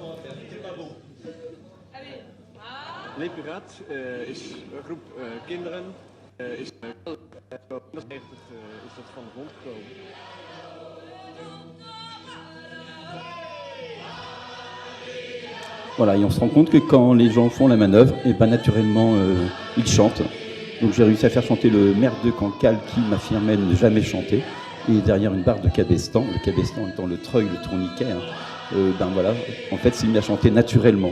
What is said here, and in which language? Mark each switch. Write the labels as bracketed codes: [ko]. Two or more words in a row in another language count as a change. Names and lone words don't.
[nl] Les Pirates is een groep kinderen. Is in 1990 is dat van de grond gekomen. [fr] Voilà, et on se rend compte que quand les gens font la manœuvre, et ben naturellement, ils chantent. Donc j'ai réussi à faire chanter le maire de Cancale qui m'affirmait ne jamais chanter. Et derrière une barre de cabestan, le cabestan étant le treuil, le tourniquet, hein, ben voilà, en fait, s'il mis à chanter naturellement.